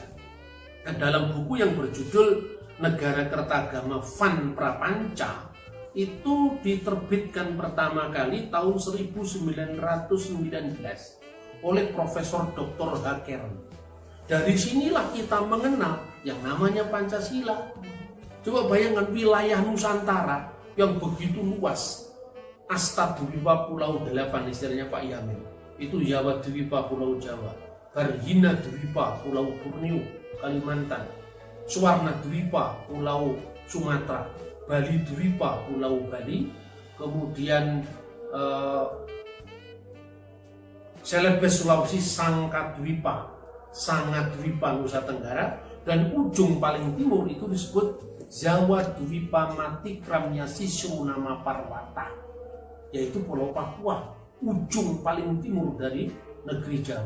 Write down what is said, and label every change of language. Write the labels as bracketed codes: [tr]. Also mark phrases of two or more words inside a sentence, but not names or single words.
[id] Dan dalam buku yang berjudul Negara Kertagama Van Prapanca itu diterbitkan pertama kali tahun 1919 oleh Profesor Dr. Hakern. Dari sinilah kita mengenal yang namanya Pancasila. Coba bayangkan wilayah Nusantara yang begitu luas. Astadwipa Pulau 8 istilahnya Pak Yamin. Itu Jawa Dwipa Pulau Jawa, Barhina Dwipa Pulau Borneo Kalimantan, Suwarna Dwipa Pulau Sumatera, Bali Dwipa Pulau Bali, kemudian Celebes Sulawesi, Sangka Dwipa Nusa Tenggara, dan ujung paling timur itu disebut Jawa Dwipa Matikram Yasisru Nama Parwata, yaitu Pulau Papua, ujung paling timur dari negeri Jawa.